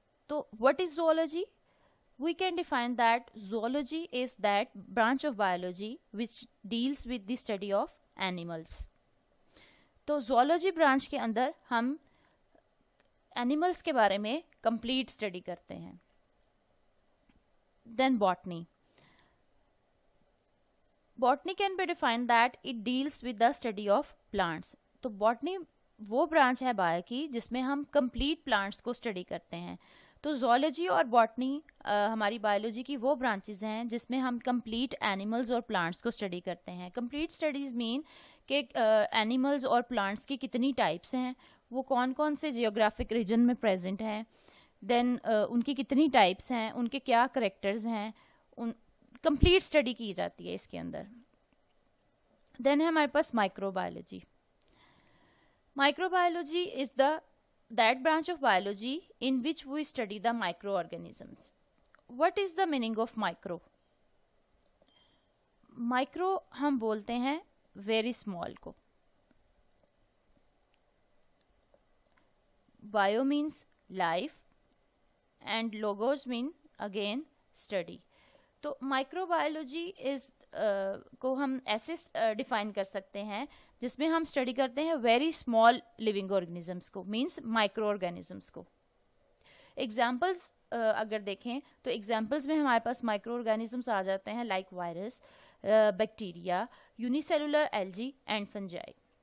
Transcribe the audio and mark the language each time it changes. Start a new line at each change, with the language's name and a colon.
English: تو what is zoology? We can define that zoology is that branch of biology which deals with the study of animals.
Urdu: تو zoology branch کے اندر ہم animals کے بارے میں
English: complete study
Urdu: کرتے ہیں.
English: Then botany. Botany can be defined that it deals with the study of plants.
Urdu: تو botany وہ برانچ ہے بایو کی جس میں ہم complete plants کو study کرتے ہیں. تو زولوجی اور باٹنی ہماری بایولوجی کی وہ برانچز ہیں جس میں ہم کمپلیٹ اینیملز اور پلانٹس کو اسٹڈی کرتے ہیں. کمپلیٹ اسٹڈیز مین کہ اینیملز اور پلانٹس کی کتنی ٹائپس ہیں, وہ کون کون سے جیوگرافک ریجن میں پریزنٹ ہیں, دین ان کی کتنی ٹائپس ہیں, ان کے کیا کریکٹرز ہیں, کمپلیٹ اسٹڈی کی جاتی ہے اس کے اندر. دین ہے ہمارے پاس micro biology. Micro biology is the
English: that branch of biology in which we study the microorganisms. What is the meaning of micro?
Urdu: Micro ہم بولتے ہیں
English: very small
Urdu: کو.
English: Bio means life and logos mean again study.
Urdu: تو micro biology از کو ہم ایسے define کر سکتے ہیں جس میں ہم اسٹڈی کرتے ہیں ویری اسمال لیونگ آرگنیزمس کو, مینس مائکرو آرگینزمس کو. ایگزامپلس اگر دیکھیں تو ایگزامپلس میں ہمارے پاس مائکرو آرگینزمس آ جاتے ہیں like virus, bacteria, unicellular algae and fungi.